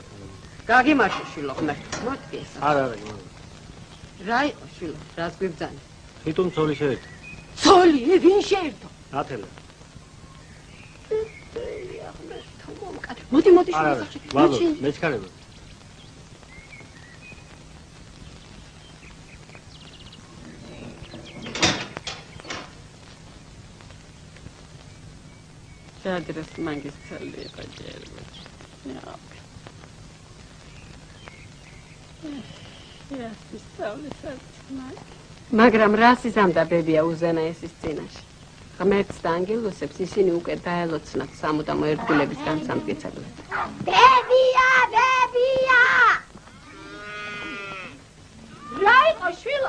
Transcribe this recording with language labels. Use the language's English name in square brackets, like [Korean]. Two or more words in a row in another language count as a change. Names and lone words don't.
[Georgian] გაგიმარჯო შილო ღმერთო. მოდი ეს. არა. რა იყო შილო? რას გვიბძანი? თვითონ ცოლი შეერთო. ცოლი? ვინ შეერთო? ნათელა. მოდი მოდი შილო. ვაბო, მეჩქარება. Adres mangis celi qajerba. Ja, ისწავლე საქმე. მაგრამ რას იზამდა ბებია უზენაესის წინაშე? ღმერთს და ანგელოსებს ისინი უკვე დაელოცნათ სამუდამო ერთგულებისგან სამტკიცებლად. ბებია, ბებია! რა იყო შვილო?